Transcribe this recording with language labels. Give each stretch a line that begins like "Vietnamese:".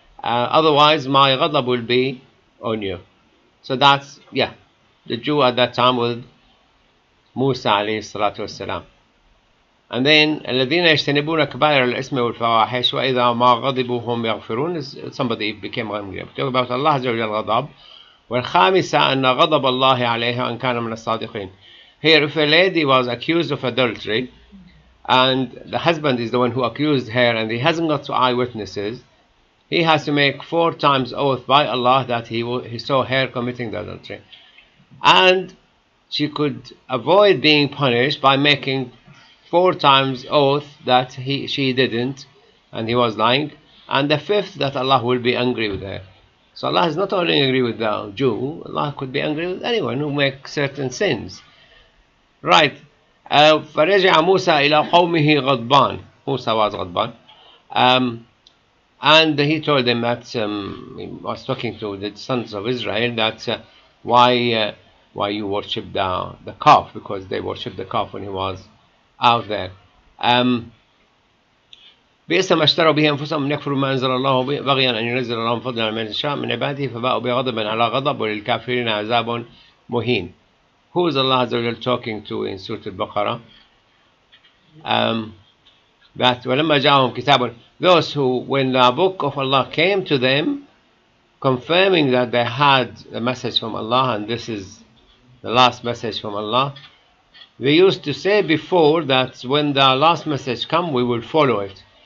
English: Otherwise my ghadab will be on you. So that's, yeah, the Jew at that time with Musa alayhi salatu wassalam. And then
Arabic: الذين يجتنبون كبائر الإثم والفواحش وإذا ما غضبوا هم يغفرون.
English: Somebody became angry. Talk about Allah Azza wa Jal غضب.
Arabic: والخامسة أن غضب الله عليها أن كان من الصادقين.
English: Here, if a lady was accused of adultery and the husband is the one who accused her and he hasn't got eyewitnesses, he has to make 4 times oath by Allah that he saw her committing the adultery. And she could avoid being punished by making 4 times oath that she didn't and he was lying, and the 5th that Allah will be angry with her. So Allah is not only angry with the Jew, Allah could be angry with anyone who makes certain sins. Right.
Arabic: فرجع موسى إلى قومه غضبان.
English: Musa was غضبان. And he told them that he was talking to the sons of Israel that why you worship the calf, because they worshipped the calf when he was out there.
Arabic: بئس ما اشتروا به أنفسهم أن يكفروا ما أنزل الله بغيا أن ينزل الله فضلا من يشاء من عباده فباءوا بغضب على غضب وللكافرين عذاب مهين.
English: who is Allah Azza wa Jal talking to in Surah Al-Baqarah? That
Arabic: وَلَمَّا جَاءَهُمْ كِتَابٌ,
English: those who, when the book of Allah came to them, confirming that they had a message from Allah and this is the last message from Allah, they used to say before that when the last message come, we will follow it.